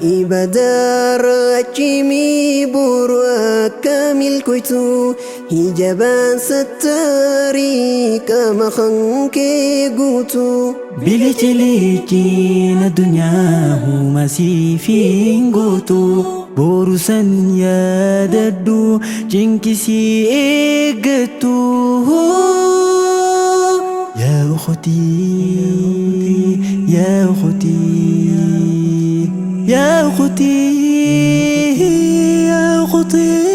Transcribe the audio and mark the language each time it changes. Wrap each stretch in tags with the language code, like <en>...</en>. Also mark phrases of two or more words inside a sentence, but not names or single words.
<om>Ibadaa raachimii boru akka milkoytu, hijabaan sattarii qaama kan kee guutu. Bilichilichiin addunyaa huma siif hin gootu, boru san yaadadhu, cinkisii eeggattu.</om> <ar>يا أختي، يا أختي، يا أختي، يا أختي.</ar>